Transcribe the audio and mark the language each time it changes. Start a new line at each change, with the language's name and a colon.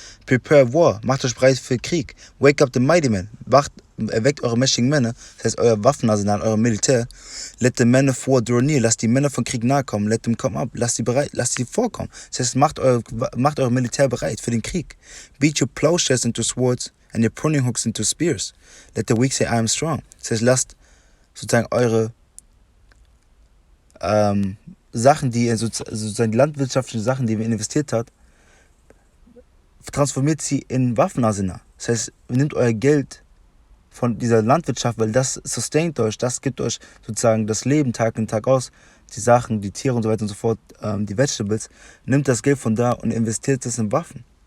English: Prepare war,
German: macht euch bereit für Krieg.
English: Wake up the mighty men,
German: erweckt eure mächtigen Männer, das heißt euer Waffenarsenal, euer Militär.
English: Let the men of war draw near,
German: lasst die Männer von Krieg nahe kommen,
English: let them come up,
German: lasst sie vorkommen. Das heißt, macht euer Militär bereit für den Krieg.
English: Beat your plowshares into swords and your pruning hooks into spears. Let the weak say I am strong.
German: Das heißt, lasst sozusagen eure Sachen, die ihr sozusagen die landwirtschaftlichen Sachen, die ihr investiert habt, transformiert sie in Waffenarsenal. Das heißt, nehmt euer Geld von dieser Landwirtschaft, weil das sustaint euch, das gibt euch sozusagen das Leben Tag in Tag aus, die Sachen, die Tiere und so weiter und so fort, die Vegetables, nimmt das Geld von da und investiert es in Waffen.